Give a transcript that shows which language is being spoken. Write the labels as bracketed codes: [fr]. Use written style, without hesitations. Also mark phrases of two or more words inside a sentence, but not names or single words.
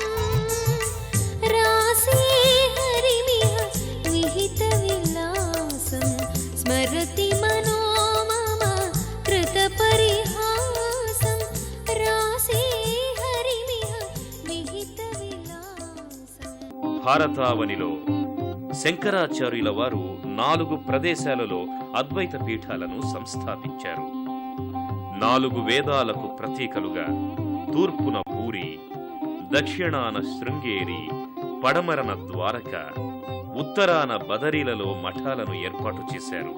[sa] रासे हरिमिह विहितविलासं स्मरति मनो मम कृतपरिहासं रासे हरिमिह विहितविलासम्. [te] భారతావనిలో శంకరాచార్యుల వారు 4 ప్రదేశాలలో అద్వైత పీఠాలను సంస్థాపించారు. 4 వేదాలకు ప్రతీకలుగా తూర్పున పూరి, దక్షిణాన శృంగేరి, పడమరన ద్వారక, ఉత్తరాన బదరీలలో మఠాలను ఏర్పాటు చేశారు.